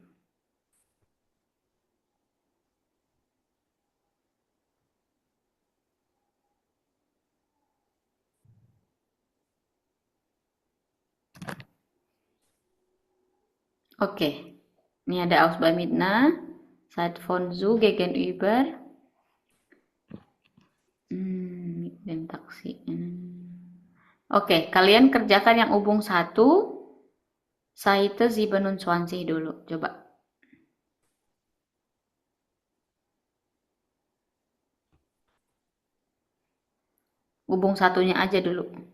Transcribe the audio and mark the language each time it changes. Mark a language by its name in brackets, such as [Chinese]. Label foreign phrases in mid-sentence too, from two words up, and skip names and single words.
[Indonesian] Oke. [German] Ini ada Ausbamidna. Seit von zu gegenüber. Mit dem Taxi. [Indonesian] Oke, kalian kerjakan yang hubung 1. Seite 27 dulu. Coba. Hubung satunya aja dulu.